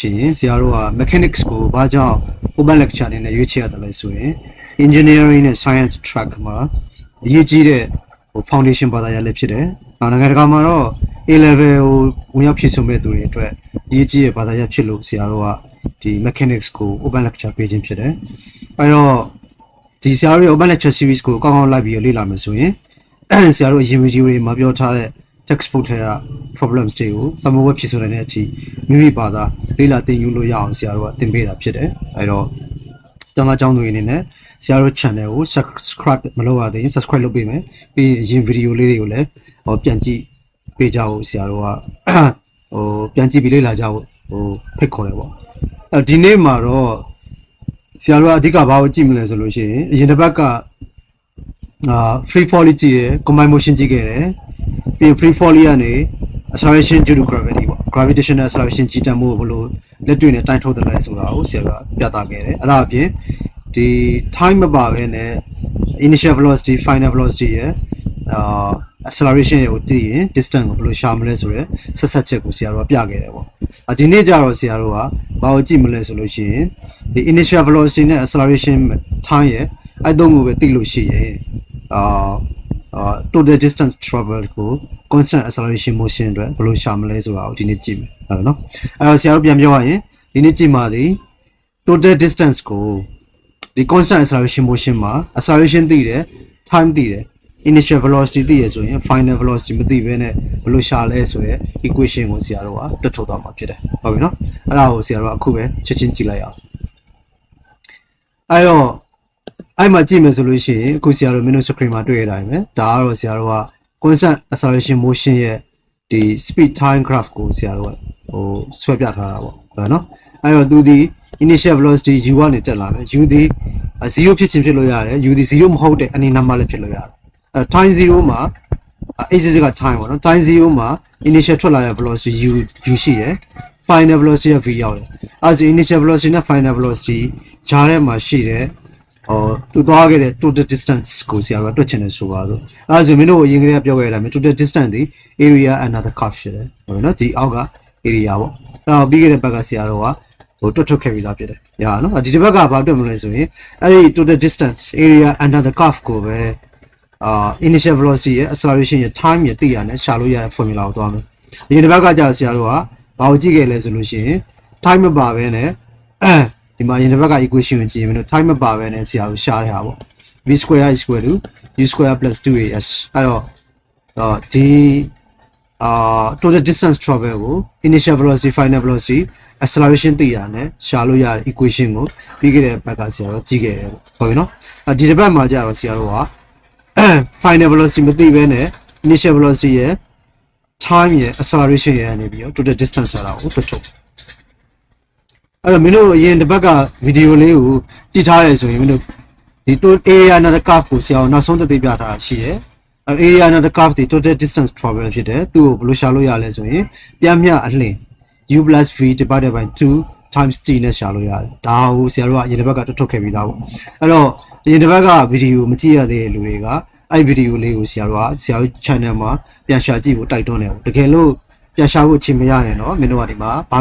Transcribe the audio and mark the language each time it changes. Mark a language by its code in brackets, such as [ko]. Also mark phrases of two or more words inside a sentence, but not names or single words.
[my] ရှိရင်ဆရာတို့က Mechanics ကိုဘာကြောင့် [en] Open Lecture [my] အနေနဲ့ရွေးချယ်ရတယ်လဲဆိုရင် Engineering နဲ့ [en] Science track [my] မှာအရေးကြီးတဲ့foundation ဘာသာရပ်လည်းဖြစ်တယ်။နိုင်ငံတကာမှာတော့ [en] A level [my] ကိုဝင်ရောက်ဖြည့်စွန်းမဲ့ သူတွေအတွက်အရေးကြီးတဲ့ဘာသာရပ်ဖြစ်လို့ဆရာတို့ကဒီ mechanics ကို [en] open lecture [my] ပေးခြင်းဖြစ်တယ်။အဲတော့ဒီဆရာတို့ရဲ့ [en] open lecture series [my] ကိုကောင်းကောင်းလိုက် ပြီးလေ့လာမယ်ဆိုရင်ဆရာတို့အရင် video တွေမှာပြောထားတဲ့ textbook ထဲက problems တွေကိုသမဝက်ဖြည့်စွန်းနိုင်တဲ့အထိမိမိဘာသာလေ့လာသင်ယူလို့ရအောင်ဆရာတို့ကသင်ပေးတာဖြစ်တယ်။အဲတော့ကျောင်းသားကျောင်းသူတွေအနေနဲ့ဆရာတို့ channel ကို subscribe မလုပ်ရသေးရင် subscribe လုပ်ပေးမယ်ပြီးရင် video လေးတွေကိုလည်းပြန်ကြည့်ပေးကြဖို့ဆရာတို့ကပြန်ကြည့်ပြီးလေ့လာကြဖို့ဖိတ်ခေါ်တယ်ပေါ့ဒီနေ့မှာတော့ဆရာတို့ကအဓိကဘာကိုကြည့်မလဲဆိုလို့ရှိရင်အရင်တစ်ပတ်က [en] free fall [my] ကြည့်ရယ် [en] combined motion [my] ကြည့်ခဲ့တယ်ပြီးရင် [en] free fall [my] ကနေ [en] acceleration due to gravity [my] ပေါ့ [en] gravitational acceleration [my] ကြီးတန်းမှုကိုဘ ယ်လိုလက်တွေ့နဲ့တိုင်းထုတ်တယ်လဲဆိုတာကိုဆရာကပြသခဲ့တယ်အဲ့ဒါအပြင်ဒီ time မပါဘဲနဲ့ [en] initial velocity final velocity [my] ရဲ့acceleration ကိုတည်ရင် distance ကိုဘယ်လိုရှာမလဲဆိုရယ်ဆက်ဆက်ချက်ကိုဆရာတို့ကပြခဲ့တယ်ပေါ့ဒီနေ့ကျတော့ဆရာတို့ကဘာကိုကြည့်မလဲဆိုလို့ရှိရင်ဒီ [en] initial velocity [my] နဲ့ [en] acceleration time [my] ရဲ့အဲ့သုံးခုပဲသိလို့ရှိရင် [en] total distance travel [my] ကို [en] constant acceleration motion [my] အတွက်ဘယ်လိုရှာမလဲဆိုတာကိုဒီနေ့ကြည့်မယ်ဟုတ်နော်အဲ့တော့ဆရာတို့ပြန်ပြောရရင်ဒီနေ့ကြည့်မှာဒီ [en] total distance [my] ကိုဒီ [en] constant acceleration motion [my] မှာ acceleration သိတယ် time သိတယ် [en] initial velocity [my] သိရဆိုရင် [en] final velocity [my] မသိဘဲနဲ့ဘယ်လိုရှာလဲဆိုရယ် equation ကိုဆရာတို့ကတွက်ထုတ်သွားမှာဖြစ်တယ်ဟုတ်ပြီနော်အဲ့ဒါကိုဆရာတို့ကအခုပဲချက်ချင်းကြည့်လိုက်အောင် အဲ့တော့အဲ့မှာကြည့်မယ်ဆိုလို့ရှိရင်အခုဆရာတို့ [en] menu screen [my] မှာတွေ့ရတိုင်းပဲဒါကတော့ဆရာတို့က [en] constant acceleration motion [my] ရဲ့ဒီ [en] speed time graph [my] ကိုဆရာတို့ကဆွဲပြထားတာပေါ့ဟုတ်နော်အဲ့တော့သူဒီ [en] initial velocity u [my] ကနေတက်လာမယ် u ဒီ0ဖြစ်ချင်းဖြစ်လို့ရတယ် u ဒီ0မ ဟုတ်တဲ့အနေနံပါတ်လည်းဖြစ်လို့ရတယ်time 0မှာ x က time ပေါ့နော် time 0မှာ initial ထွက်လာတဲ့ [en] velocity u [my] ရှိရယ် [en] final velocity [my] က v ရောက်တယ်အဲဆို [en] initial velocity [my] နဲ့ [en] final velocity [my] ဂျားထဲမှာရှိတဲ့ သူသွားခဲ့တဲ့ [en] total distance [my] ကိုဆရာတို့တွက်ချင်တယ်ဆိုပါစို့အဲဆိုမင်းတို့အရင်ကတည်းကပြောခဲ့ရတာမျိုး total distance ဒီ [en] area under the curve [my] ဖြစ်တယ်ဟုတ်နော်ဒီ အောက်က area ပေါ့အဲ့တော့ပြီးခဲ့တဲ့ဘက်ကဆရာတို့ကတွက်ထုတ်ခဲ့ပြီးသားဖြစ်တယ်ညာနော်ဒီတစ်ဘက်ကဘာတွက်မလဲဆိုရင်အဲ့ဒီ [en] total distance area under the curve [my] ကိုပဲ [en] initial velocity [my] ရဲ့ acceleration ရဲ့ time ရဲ့သိရတယ်ရှာလို့ရတဲ့ formula ကိုသွားမယ်ဒီတစ်ဘက်ကကြာဆရာတို့ကဘာကိုကြည့်ခဲ့လဲဆိုလို့ရှိရင် time မပါဘဲနဲ့ဒီမှာရင်တစ်ဘက်က equation ကိုကြည့်ရင် time မပါဘဲနဲ့ဆရာတို့ရှာတဲ့ဟာပေါ့ [en] v square is equal to u square plus 2as [my] အဲ့တော့ဒီ [en] total distance travel [my] ကို [en] initial velocity final velocity acceleration [my] သိရတယ်ရှာလို့ရတဲ့ equation ကိုပြီးခဲ့တဲ့ဘက်ကဆရာတို့ကြည့်ခဲ့ တယ်ပေါ့ဟုတ်ပြီနော်ဒီတစ်ပတ်မှာကြာတော့ဆရာတို့က [en] final velocity [my] မသိဘဲနဲ့ [en] initial velocity [my] ရဲ့ time ရဲ့ acceleration ရဲ့အနေပြီးတော့ [en] total distance [my] ဆိုတာကိုတွက်ထုတ်အဲ့တော့မင်းတို့အရင်တစ်ပတ်ကဗီဒီယိုလေးကိုကြည့်ထားရဆိုရင်မင်းတို့ဒီ [en] area under the curve [my] ကိုဆရာတို့နောက်ဆုံးသိပြထားတာရှိရယ် [en] area under the curve [my] ဒီ [en] total distance travel [my] ဖြစ်တယ်သူ့ ကိုဘယ်လိုရှာလို့ရလဲဆိုရင်ပြန်မျှအလျင် [en] u plus v divided by 2 times t [my] နဲ့ရှာလို့ရတယ်ဒါကိုဆရာတို့ကအရင်တစ်ပတ်ကတွက်ထုတ်ခဲ့ပြီးသားပေါ့အဲ့တော့အရင်တစ်ပတ်ကဗီဒီယိုမကြည့်ရသေးတဲ့လူတွေကအဲ့ဗီဒီယိုလေးကိုဆရာတို့ channel မှာပြန်ရှာကြည့်ဖို့တိုက်တွန်းတယ်တကယ်လို့ပြန်ရှာဖို့အချိန်မရရင်တော့မင်းတို့ကဒီမှာဘာ